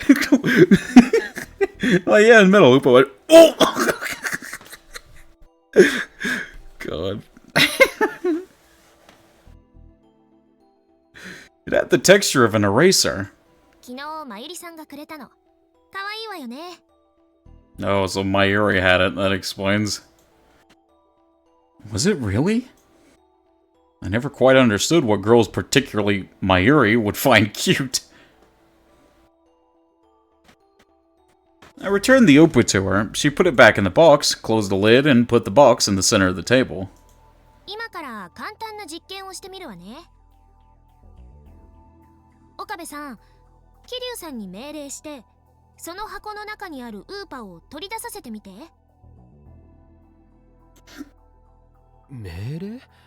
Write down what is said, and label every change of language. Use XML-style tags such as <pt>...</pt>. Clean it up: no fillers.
<en>Oh yeah, in the middle, Lupo went, oh. God. It had the texture of an eraser.</en> <ja>昨日まゆりさんがくれたの。可愛いわよね。</ja> <en>Oh, so Mayuri had it. That explains. Was it really? I never quite understood what girls, particularly Mayuri, would find cute. I returned the Opa to her. She put it back in the box, closed the lid, and put the box in the center of the table.</en> <ja>今から簡単な実験をしてみるわね。岡部さん、桐生さんに命令して、その箱の中にあるウーパを取り出させてみて。命令？</ja>